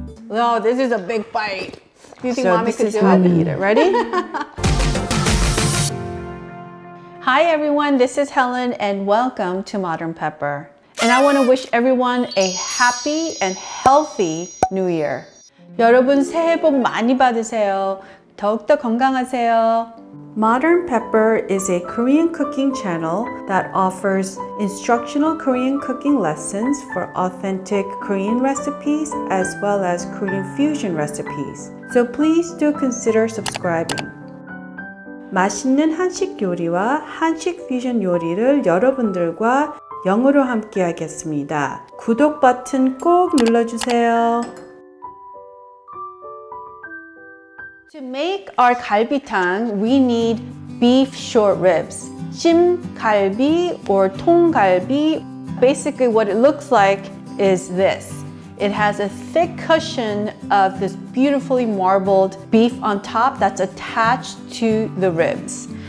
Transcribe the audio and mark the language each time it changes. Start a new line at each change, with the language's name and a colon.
English: Oh, this is a big bite. Do you think So mommy this could is do how it? we eat it. Ready? Hi everyone, this is Helen and welcome to Modern Pepper. And I want to wish everyone a happy and healthy New Year.
Korean: 여러분 새해 복 많이 받으세요. 더욱더 건강하세요.
English: Modern Pepper is a Korean cooking channel that offers instructional Korean cooking lessons for authentic Korean recipes as well as Korean fusion recipes. So please do consider subscribing.
Korean: 맛있는 한식 요리와 한식 퓨전 요리를 여러분들과 영어로 함께 하겠습니다. 구독 버튼 꼭 눌러주세요.
English: To make our galbitang, we need beef short ribs.
Korean: 찜갈비 or 통갈비.
English: Basically what it looks like is this. It has a thick cushion of this beautifully marbled beef on top that's attached to the ribs.